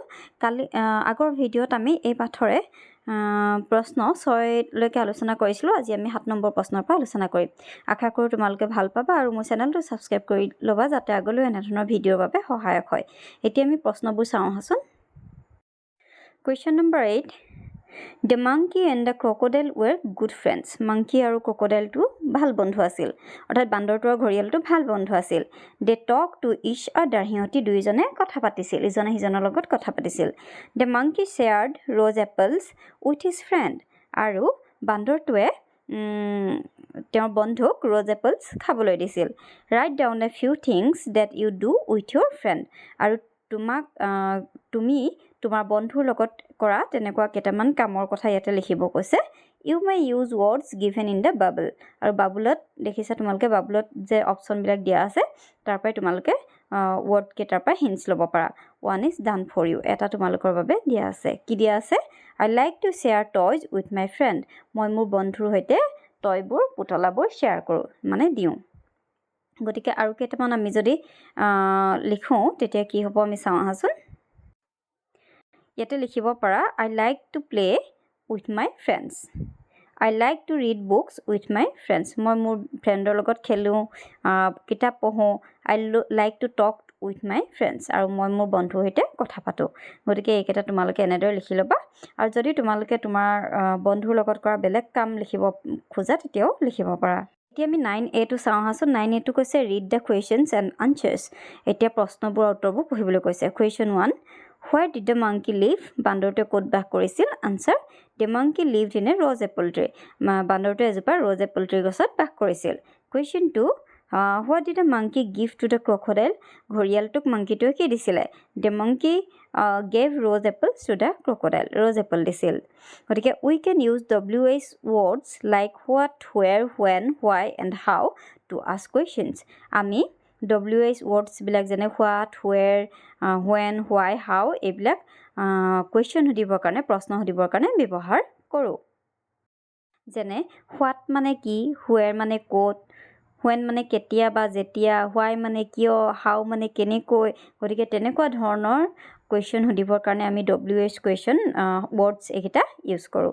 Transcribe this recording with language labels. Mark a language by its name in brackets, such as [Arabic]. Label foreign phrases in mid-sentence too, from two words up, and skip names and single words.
[Assamese] আগৰ ভিডিঅ'ত আমি এই পাঠৰে প্ৰশ্ন 6লৈকে আলোচনা কৰিছিলোঁ। আজি আমি 7 নম্বৰ প্ৰশ্নৰ পৰা আলোচনা কৰিম। আশা কৰোঁ তোমালোকে ভাল পাবা আৰু মোৰ চেনেলটো ছাবস্ক্ৰাইব কৰি ল'বা যাতে আগলৈ এনেধৰণৰ ভিডিঅ'ৰ বাবে সহায়ক হয়। এতিয়া আমি প্ৰশ্নবোৰ চাওঁ আহাচোন। [English] question number [Assamese] 8, [English] The monkey and the crocodile were good friends. [Assamese] Monkey আৰু crocodileটো ভাল বন্ধু আছিল, অৰ্থাৎ বান্দৰটো আৰু ঘৰিয়ালটো ভাল বন্ধু আছিল। [English] They talked to each other. [Assamese] সিহঁতি দুইজনে কথা পাতিছিল, ইজনে সিজনৰ লগত কথা পাতিছিল। [English] The monkey shared rose apples with his friend. [Assamese] আৰু বান্দৰটোৱে তেওঁৰ বন্ধুক [English] rose apples [Assamese] খাবলৈ দিছিল। [English] Write down a few things that you do with your friend. [Assamese] আৰু তুমি তোমাৰ বন্ধুৰ লগত কৰা তেনেকুৱা কেইটামান কামৰ কথা ইয়াতে লিখিব কৈছে। [English] You may use words given in the bubble. [Assamese] আৰু বাবুলত দেখিছা তোমালোকে, বাবুলত যে অপশ্যনবিলাক দিয়া আছে তাৰ পৰাই তোমালোকে ৱৰ্ড কেইটাৰ পৰা হিণ্টছ ল'ব পাৰা। [English] One is done for you, [Assamese] এটা তোমালোকৰ বাবে দিয়া আছে। কি দিয়া আছে? [English] I like to share toys with my friend. [Assamese] মই মোৰ বন্ধুৰ সৈতে টয়বোৰ পুতলাবোৰ শ্বেয়াৰ কৰোঁ, মানে দিওঁ। গতিকে আৰু কেইটামান আমি যদি লিখোঁ তেতিয়া কি হ'ব আমি চাওঁ আহাচোন। ইয়াতে লিখিব পাৰা [English] I like to play with my friends. I like to read books with my friends. [Assamese] মই মোৰ ফ্ৰেণ্ডৰ লগত খেলোঁ, কিতাপ পঢ়োঁ। [English] I like to talk with my friends. [Assamese] আৰু মই মোৰ বন্ধুৰ সৈতে কথা পাতোঁ। গতিকে এইকেইটা তোমালোকে এনেদৰে লিখি ল'বা। আৰু যদি তোমালোকে তোমাৰ বন্ধুৰ লগত কৰা বেলেগ কাম লিখিব খোজা তেতিয়াও লিখিব পাৰা। এতিয়া আমি 9A টো চাওঁ আহাচোন। 9A টো কৈছে [English] read the questions and answers. [Assamese] এতিয়া প্ৰশ্নবোৰ আৰু উত্তৰবোৰ পঢ়িবলৈ কৈছে। [English] Question 1, Where did the monkey live? [Assamese] বান্দৰটোৱে ক'ত বাস কৰিছিল? [English] Answer, the monkey lived in a rose apple tree. [Assamese] বান্দৰটোৱে এজোপা [English] rose apple tree [Assamese] গছত বাস কৰিছিল। [English] Question 2, What did the monkey give to the crocodile? [Assamese] ঘৰিয়ালটোক মাংকিটোৱে কি দিছিলে? [English] The monkey gave rose apples to the crocodile. rose apple [Assamese] দিছিল। [English] গতিকে we can use WH words like what, where, when, why and how to ask questions. [Assamese] আমি [English] WH words [Assamese] বিলাক যেনে [English] what, where, when, why, how [Assamese] এইবিলাক কুৱেশ্যন সুধিবৰ কাৰণে, প্ৰশ্ন সুধিবৰ কাৰণে ব্যৱহাৰ কৰোঁ। যেনে what মানে কি, where মানে ক'ত, when মানে কেতিয়া বা যেতিয়া, why মানে কিয়, how মানে কেনেকৈ। গতিকে তেনেকুৱা ধৰণৰ কুৱেশ্যন সুধিবৰ কাৰণে আমি [English] WH question words [Assamese] এইকেইটা ইউজ কৰোঁ।